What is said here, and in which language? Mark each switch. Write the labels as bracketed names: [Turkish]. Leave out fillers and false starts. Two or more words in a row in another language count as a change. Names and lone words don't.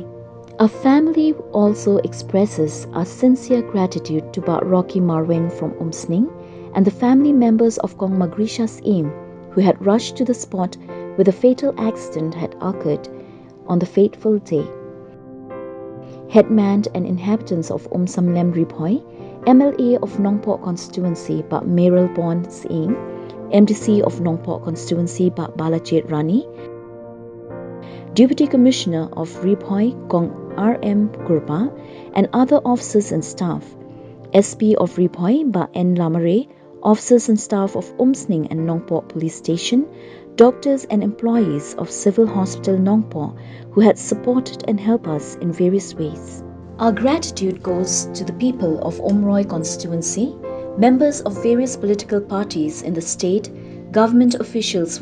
[English] Our family also expresses our sincere gratitude to Bat Rocky Marwin from Umsning and the family members of Kong Magrisha's Aim who had rushed to the spot where the fatal accident had occurred on the fateful day. Headman and inhabitants of Samlem Ribhoi, MLA of Nongpok Constituency Bat Meral Bond Singh, MDC of Nongpok Constituency Bat Balachet Rani, Deputy Commissioner of Ribhoi Kong RM Gurba, and other officers and staff, SP of Ribhoi Bat N Lamare, officers and staff of Umsning and Nongpok Police Station, doctors and employees of Civil Hospital Nongpok who had supported and helped us in various ways. Our gratitude goes to the people of Umroi constituency, members of various political parties in the state, government officials